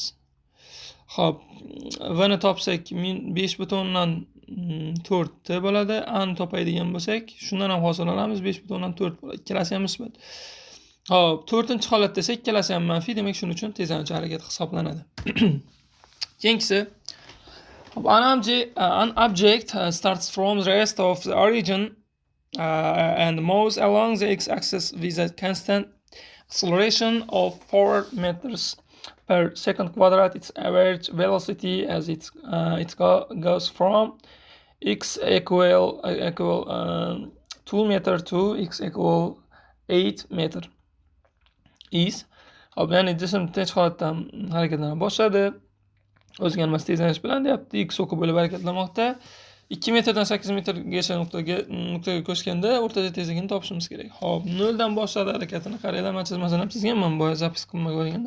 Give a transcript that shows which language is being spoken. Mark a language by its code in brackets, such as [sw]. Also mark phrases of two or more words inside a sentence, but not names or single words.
[uz] Xo'p, v ni topsak 5.4 t bo'ladi. A ni topadigan bo'lsak, shundan ham hosil olamiz 5.4 bo'ladi. Ikkalasi ham musbat. Xo'p, 4-holat desa ikkalasi ham manfiy, demak shuning uchun tezlanuvchi harakat hisoblanadi. Keyingisi, [en] an object starts from the rest of the origin and moves along the x-axis with a constant acceleration of 4 meters per second quadrat. Its average velocity as it goes from x equal 2 meter to x equal 8 meter is. [uz] Hop, ya'ni jism tinch holatda harakatlana boshladi. O'zgarmas tezlanish bilan deyapti, x o'qi bo'lib harakatlanmoqda. 2 metrdan 8 metrgacha nuqtaga ko'chganda o'rtacha tezligini topishimiz kerak. Hop, 0 dan boshladi harakatini. Qaranglar, men chizmasini ham chizganman, boya zapis qilmay qo'yganda.